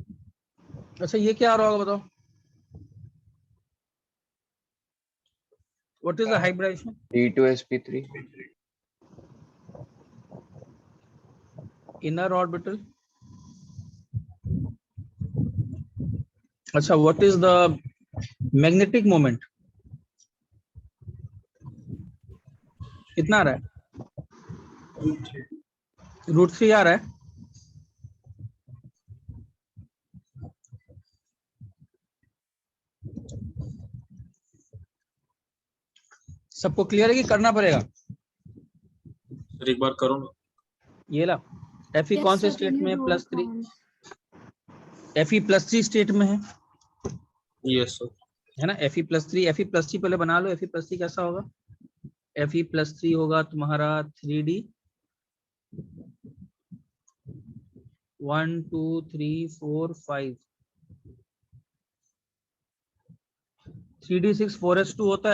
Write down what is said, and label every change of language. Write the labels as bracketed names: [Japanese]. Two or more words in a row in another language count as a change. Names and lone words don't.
[Hindi] अच्छा ये क्या आ रहा होगा बताओ? [English] What is the hybridization? D2sp3. Inner orbital. अच्छा, what is the magnetic moment? [Hindi] कितना आ रहा है? √3 आ रहा है. सबको क्लियर है कि करना पड़ेगा? सर एक बार करो ना। ये ला Fe [English] Yes, [Hindi] कौन से [English] sir, [Hindi] स्टेट [English] can you [Hindi] में है? [English] roll +3. call? [Hindi] Fe+3 स्टेट में है [English] yes sir. [Hindi] है ना? Fe+3 पहले बना लो. Fe+3 कैसा होगा? Fe+3 होगा तुम्हारा 3D 1 2 3 4 5 3D6 4s2 होता है.